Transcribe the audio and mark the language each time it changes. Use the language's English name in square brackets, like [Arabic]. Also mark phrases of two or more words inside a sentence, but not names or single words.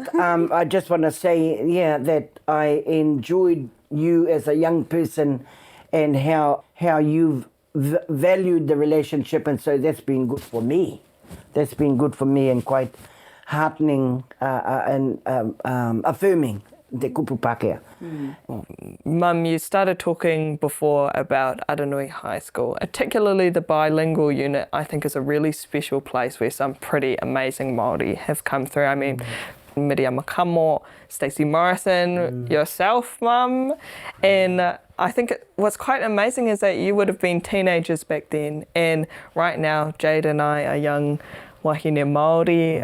[English] But I just want to say, that I enjoyed you as a young person and how you've valued the relationship, and so that's been good for me. That's been good for me and quite heartening and affirming. [Māori] Te kupu Pākehā. [English] Mum, you started talking before about Aranui High School, particularly the bilingual unit. I think is a really special place where some pretty amazing Māori have come through. I mean, Miriam Makamo, Stacey Morrison, yourself, Mum, and I think what's quite amazing is that you would have been teenagers back then, and right now Jade and I are young [Māori] wahine Māori.